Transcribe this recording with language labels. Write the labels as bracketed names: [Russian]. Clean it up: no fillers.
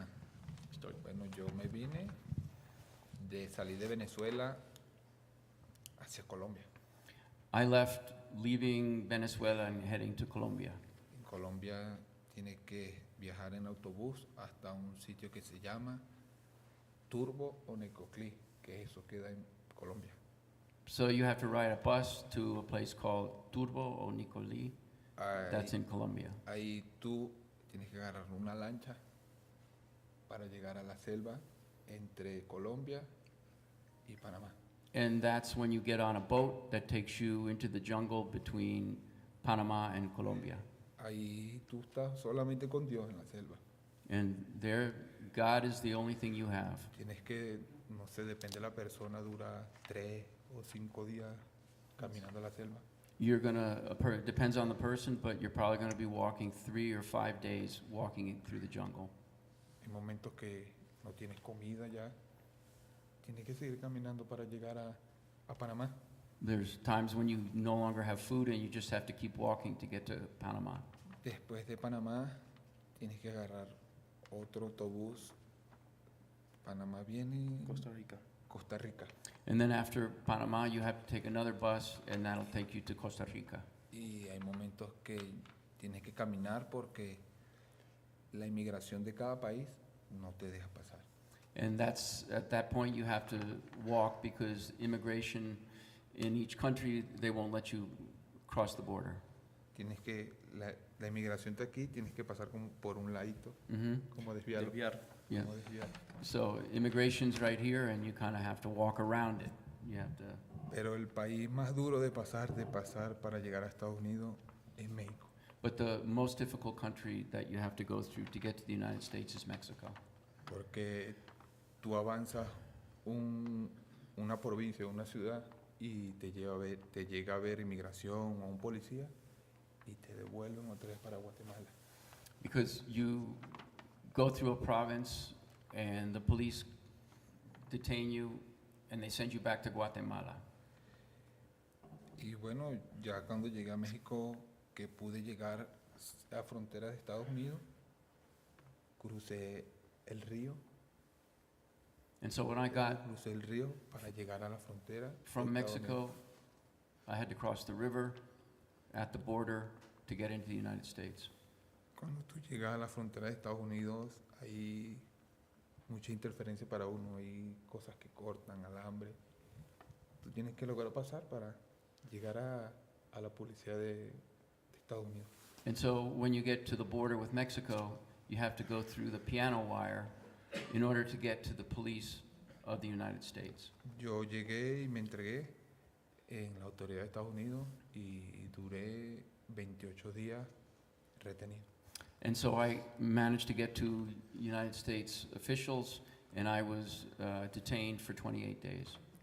[Spanish] Ajá. Bueno, yo me vine salí de Venezuela hacia Colombia. [English] I left leaving Venezuela and heading to Colombia. [Spanish] En Colombia tiene que viajar en autobús hasta un sitio que se llama Turbo o Necoclí, que eso queda en Colombia. [English] So you have to ride a bus to a place called Turbo o Nicolí. That's in Colombia. [Spanish] Ahí tú tienes que agarrar una lancha para llegar a la selva entre Colombia y Panamá. [English] And that's when you get on a boat that takes you into the jungle between Panama and Colombia. [Spanish] Ahí tú estás solamente con Dios en la selva. [English] And there, God is the only thing you have. [Spanish] Tienes que, no sé, depende de la persona, dura 3 o 5 días caminando la selva. [English] You're gonna, depends on the person, but you're probably gonna be walking 3 or 5 days walking through the jungle. [Spanish] Hay momentos que no tienes comida ya, tienes que seguir caminando para llegar a Panamá. [English] There's times when you no longer have food and you just have to keep walking to get to Panama. [Spanish] Después de Panamá, tienes que agarrar otro autobús. Panamá viene Costa Rica. Costa Rica. [English] And then after Panama, you have to take another bus and that'll take you to Costa Rica. [Spanish] Y hay momentos que tienes que caminar porque la inmigración de cada país no te deja pasar. [English] And that's, at that point, you have to walk because immigration in each country, they won't let you cross the border. [Spanish] Tienes que, la inmigración de aquí, tienes que pasar como por un ladito, como desviarlo. Desviar. [English] Yeah. [Spanish] Como desviar. [English] So immigration's right here and you kind of have to walk around it. You have to, [Spanish] Pero el país más duro de pasar para llegar a Estados Unidos es México. [English] but the most difficult country that you have to go through to get to the United States is Mexico. [Spanish] Porque tú avanzas una provincia, una ciudad y te llega a ver inmigración o un policía y te devuelven otra vez para Guatemala. [English] Because you go through a province and the police detain you and they send you back to Guatemala. [Spanish] Y bueno, ya cuando llegué a México, que pude llegar a la frontera de Estados Unidos, crucé el río. [English] And so when I got [Spanish] Crucé el río para llegar a la frontera. [English] from [Spanish] de Estados Unidos. [English] Mexico, I had to cross the river at the border to get into the United States. [Spanish] Cuando tú llegas a la frontera de Estados Unidos, hay mucha interferencia para uno, hay cosas que cortan, alambre. Tú tienes que lograr pasar para llegar a la policía de Estados Unidos. [English] And so when you get to the border with Mexico, you have to go through the piano wire in order to get to the police of the United States. [Spanish] Yo llegué y me entregué en la autoridad de Estados Unidos y duré 28 días retenido. [English] And so I managed to get to United States officials, and I was detained for 28 days.